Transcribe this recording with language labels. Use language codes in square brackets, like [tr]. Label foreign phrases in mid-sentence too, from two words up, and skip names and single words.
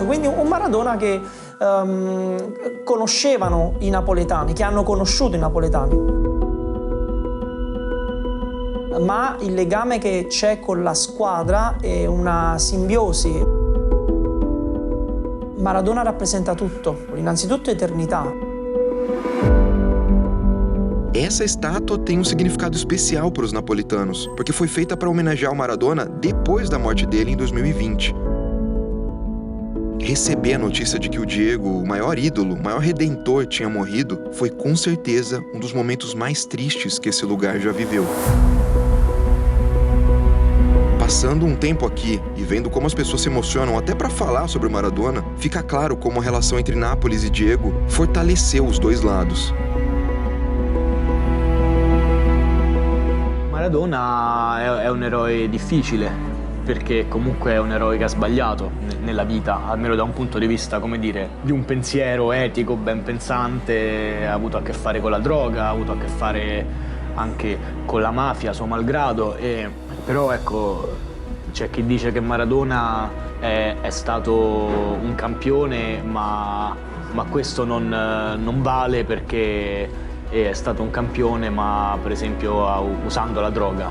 [it] Quindi un Maradona che conoscevano i napoletani, che hanno conosciuto i napoletani. Ma il legame che c'è con la squadra è una simbiosi. Maradona rappresenta tutto, innanzitutto eternità. [pt] Essa estátua tem um significado especial para os napolitanos, porque foi feita para homenagear o Maradona depois da morte dele em 2020. Receber a notícia de que o Diego, o maior ídolo, o maior redentor, tinha morrido, foi com certeza um dos momentos mais tristes que esse lugar já viveu. Passando um tempo aqui e vendo como as pessoas se emocionam até para falar sobre o Maradona, fica claro como a relação entre Nápoles e Diego fortaleceu os dois lados. [it] Maradona è un eroe difficile, perché comunque è un eroe che ha sbagliato nella vita, almeno da un punto di vista, come dire, di un pensiero etico, ben pensante, ha avuto a che fare con la droga, ha avuto a che fare anche con la mafia, suo malgrado, però ecco, c'è chi dice che Maradona è stato un campione, ma questo non vale perché è stato un campione, ma per esempio usando la droga.